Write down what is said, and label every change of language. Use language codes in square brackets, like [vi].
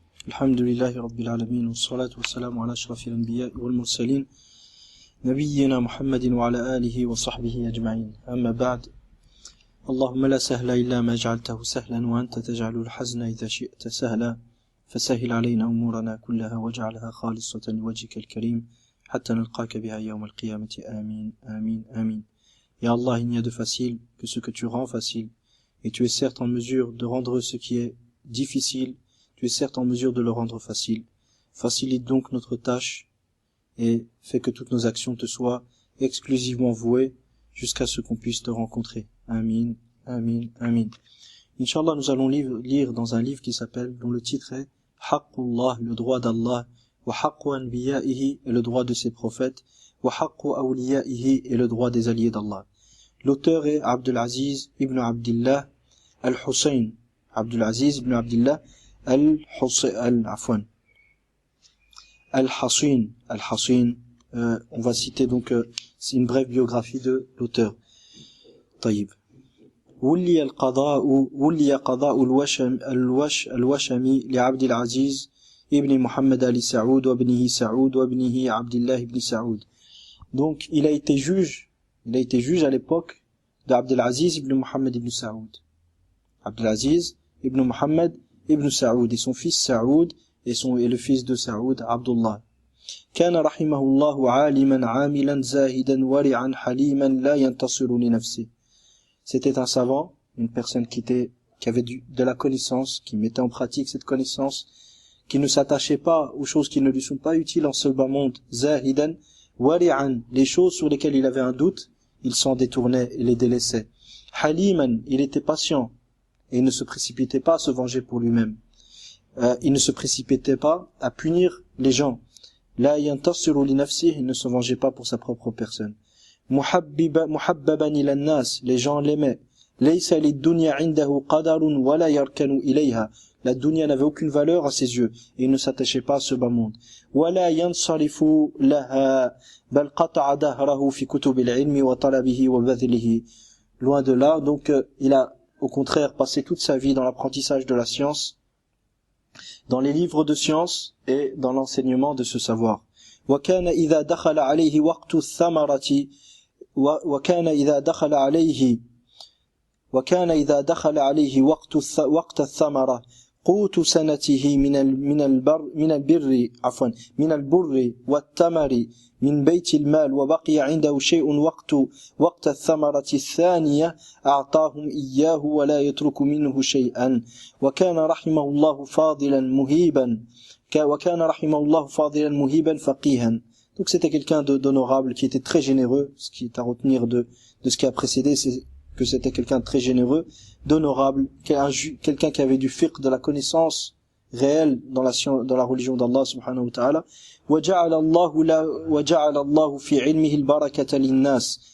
[ar] الحمد لله رب العالمين والصلاة والسلام على أشرف الأنبياء والمرسلين نبينا محمد وعلى آله وصحبه أجمعين أما بعد اللهم لا سهل إلا ما جعلته سهلا وأنت تجعل الحزن إذا شئت سهلا فسهل علينا أمورنا كلها واجعلها خالصة لوجهك الكريم حتى نلقاك بها يوم القيامة آمين آمين آمين. [fr] Ya Allah, il n'y a de facile que ce que tu rends facile, et tu es certes en mesure de rendre ce qui est difficile, tu es certes en mesure de le rendre facile. Facilite donc notre tâche, et fais que toutes nos actions te soient exclusivement vouées, jusqu'à ce qu'on puisse te rencontrer. Amin, amin, amin. Inch'Allah, nous allons lire dans un livre qui s'appelle, dont le titre est Haqqullah, le droit d'Allah, [ar] wa haqqu anbiya'ihi, [fr] et le droit de ses prophètes, [ar] wa haqqu awliya'ihi, [fr] et le droit des alliés d'Allah. L'auteur est Abdulaziz ibn Abdillah al-Hussein. Abdulaziz ibn Abdillah al-Hassin. Al-Hassin. On va citer donc, c'est une brève biographie de l'auteur. [ar] طيب. ولي قضاء الوشمي لعبد العزيز ابن محمد Ali Saoud وابنه سعود وابنه عبد الله ibn Saoud. [fr] Donc, il a été juge à l'époque d'Abdelaziz ibn Muhammad ibn Saoud. Abdelaziz ibn Muhammad ibn Saoud et son fils Saoud et le fils de Saoud, Abdullah. [ar] كان رحمه الله عالما عاملا زاهدا ورعا حليما لا ينتصر لنفسه. [fr] C'était un savant, une personne qui avait de la connaissance, qui mettait en pratique cette connaissance, qui ne s'attachait pas aux choses qui ne lui sont pas utiles en ce bas monde. [ar] Zahidan wari'an, [fr] les choses sur lesquelles il avait un doute, il s'en détournait et les délaissait. Haliman, il était patient et il ne se précipitait pas à se venger pour lui-même. Il ne se précipitait pas à punir les gens. [ar] La yantasiru li nafsihi, [fr] il ne se vengeait pas pour sa propre personne. [ar] Muhabbaban ila nas, [fr] les gens l'aimaient. [ar] Laysa lid-dunya 'indahu qadarun wa la yarkanu ilayha. [fr] La dunya n'avait aucune valeur à ses yeux et il ne s'attachait pas à ce bas monde. [ar] ولا ينصرف لها بل قطع دهره في كتب العلم وطلبه وبذله. [fr] Loin de là, donc il a au contraire passé toute sa vie dans l'apprentissage de la science, dans les livres de science et dans l'enseignement de ce savoir. [ar] وكان إذا دخل عليه وقت الثمرة وكان إذا دخل عليه وقت الثمرة قوت سنته من البر والتمر من بيت المال وبقي عنده شيء وقت الثمرة الثانية أعطاهم إياه ولا يترك منه شيئا وكان رحمه الله فاضلا مهيبا فقيها. [fr] Donc c'était quelqu'un d'honorable qui était très généreux. Ce qui est à retenir de ce qui a précédé, c'est que c'était quelqu'un de très généreux, d'honorable, quelqu'un qui avait du fiqh, de la connaissance réelle dans la religion d'Allah subhanahu wa ta'ala. [ar] وَجَعَلَ اللَّهُ فِي عِلْمِهِ الْبَرَكَةَ لِلنَّاسِ.